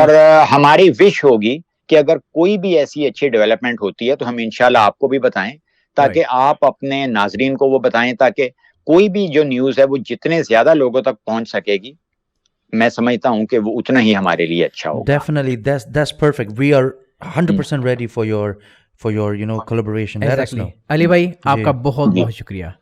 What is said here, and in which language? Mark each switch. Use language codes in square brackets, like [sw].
[ur] اور ہماری وش ہوگی کہ اگر کوئی بھی ایسی اچھی ڈیولپمنٹ ہوتی ہے تو ہم انشاءاللہ آپ کو بھی بتائیں, تاکہ آپ اپنے ناظرین کو وہ بتائیں, تاکہ کوئی بھی جو نیوز ہے وہ جتنے زیادہ لوگوں تک پہنچ سکے گی, میں سمجھتا ہوں کہ وہ اتنا ہی ہمارے لیے اچھا ہوگا. [en] Definitely, that's perfect. We are 100% ready for your collaboration. Let us know. [ur] علی بھائی آپ کا بہت بہت شکریہ.